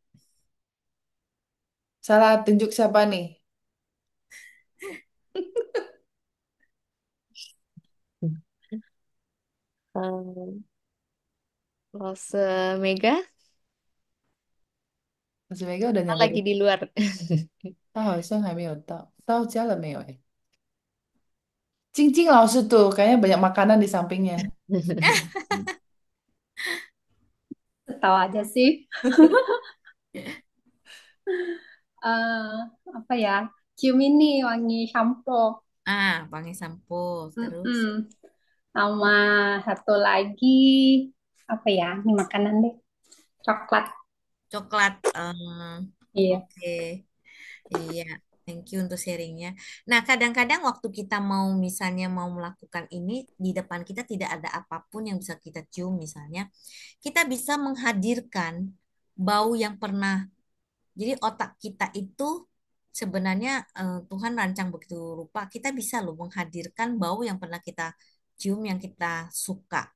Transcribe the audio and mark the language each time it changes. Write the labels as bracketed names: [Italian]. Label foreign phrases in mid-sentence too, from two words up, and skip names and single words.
[Indonesian] Salah tunjuk siapa nih? Um, Rose Mega Mas Mega udah kan nyampe lagi ke. di luar. [Chinese] 他好像还没有到，到家了没有？哎，晶晶老师 [Indonesian] tuh kayaknya banyak makanan di sampingnya. Tahu aja sih. Eh, apa ya? Cium ini wangi shampoo. Wangi sampo. Terus Mm-mm. Sama satu lagi apa ya? Ini makanan deh. Coklat. coklat. Iya. Oke. Iya, [English] thank you [Indonesian] untuk sharingnya. Nah, kadang-kadang waktu kita mau misalnya mau melakukan ini, di depan kita tidak ada apapun yang bisa kita cium misalnya, kita bisa menghadirkan bau yang pernah. Jadi otak kita itu sebenarnya Tuhan rancang begitu rupa, kita bisa loh menghadirkan bau yang pernah kita cium yang kita suka.